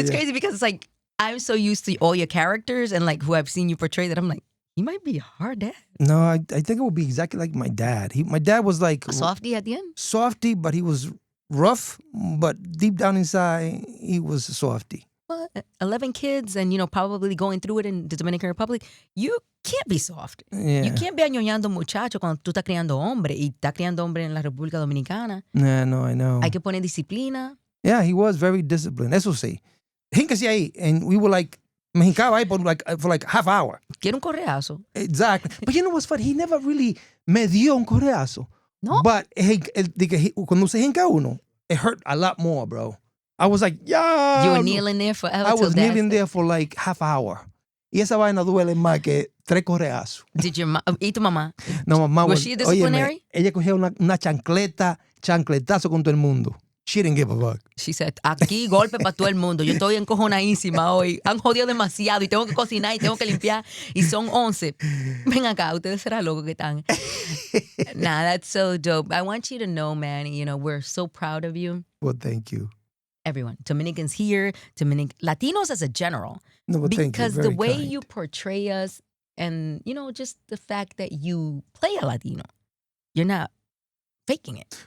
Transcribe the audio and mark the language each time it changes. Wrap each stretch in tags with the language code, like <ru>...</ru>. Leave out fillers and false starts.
<en>It's crazy because it's like, I'm so used to all your characters and like who I've seen you portray that I'm like, he might be a hard dad. No, I think it would be exactly like my dad. My dad was like A softie at the end? softy, but he was rough, but deep down inside, he was a softy. Well, 11 kids and, you know, probably going through it in the Dominican Republic. You can't be soft. Yeah. You can't be</en> <es>añoñando muchacho cuando tú estás criando hombre y estás criando hombre en la República Dominicana.</es> <en>Yeah, no, I know.</en> <es>Hay que poner disciplina.</es> <en>Yeah, he was very disciplined.</en> <es>Eso sí. Híncase ahí.</es> <en>And we were like,</en> <es>me hincaba ahí</es> <en>for like half hour.</en> <es>Quiero un correazo.</es> <en>Exactly. But you know what's funny? He never really</en> <es>me dio un correazo.</es> <en>No. But</en> <es>cuando se hinca uno,</es> <en>it hurt a lot more, bro. I was like, yeah. You were kneeling there forever. I till was dad kneeling said- there for like half hour.</en> <es>Y esa vaina duele más que 3 correazos.</es> <en>Did your</en> <es>¿Y tu mamá? No, mamá</es> <en>Was she a disciplinary?</en> <es>Óyeme, ella cogía una chancletazo con todo el mundo.</es> <en>She didn't give a fuck. She said,</en> <es>aquí golpe para todo el mundo. Yo estoy encojonadísima hoy. Han jodido demasiado y tengo que cocinar y tengo que limpiar. Y son 11. Ven acá, ustedes serán locos que están.</es> <en>Nah, that's so dope. I want you to know, Manny, you know, we're so proud of you. Well, thank you. Everyone. Dominicans here, Latinos as a general. No, but thank you. Because the Very way kind. you portray us and, you know, just the fact that you play a Latino, you're not faking it.</en>